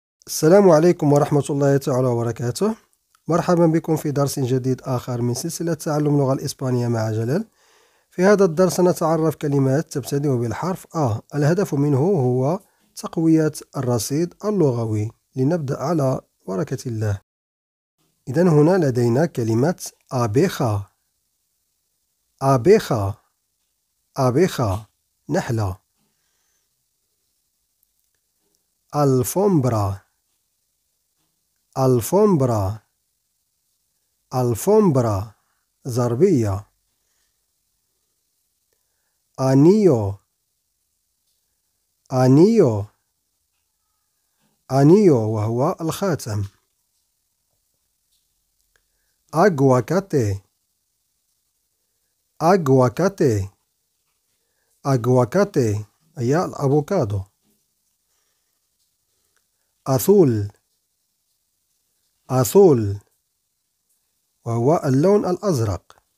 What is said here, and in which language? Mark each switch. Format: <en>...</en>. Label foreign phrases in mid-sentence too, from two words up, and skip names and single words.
<ar>السلام عليكم ورحمة الله تعالى وبركاته. مرحبا بكم في درس جديد آخر من سلسلة تعلم اللغة الإسبانية مع جلال. في هذا الدرس نتعرف كلمات تبتدئ بالحرف آ. الهدف منه هو تقوية الرصيد اللغوي. لنبدأ على بركة الله. إذن هنا لدينا كلمة abeja.</ar> <es>abeja abeja نحلة. alfombra alfombra alfombra ضربية. anillo anillo anillo</es> <ar>وهو الخاتم.</ar> <es>aguacate aguacate aguacate</es> <ar>هي الأفوكادو.</ar> <es>azul azul</es> <ar>وهو اللون الأزرق.</ar>